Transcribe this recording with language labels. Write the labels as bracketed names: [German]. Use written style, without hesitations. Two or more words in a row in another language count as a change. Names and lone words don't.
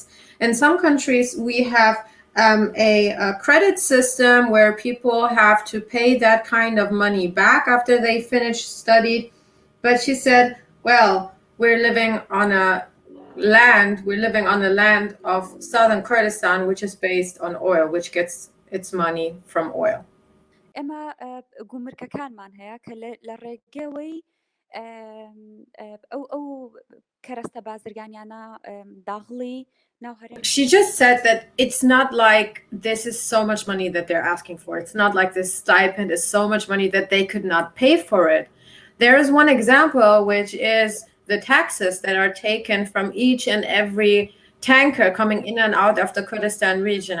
[English] In some countries, we have a credit system where people have to pay that kind of money back after they finish studied. But she said, well, we're living on a land of southern Kurdistan, which is based on oil, which gets its money from oil. [Central Kurdish] ئێمە گومرگەکانمان هەیە کە لە ڕێگەوەی ئەو کەرەستە بازرگانیانە داغڵی. [English] She just said that it's not like this is so much money that they're asking for. It's not like this stipend is so much money that they could not pay for it. There is one example, which is the taxes that are taken from each and every tanker coming in and out of the Kurdistan region.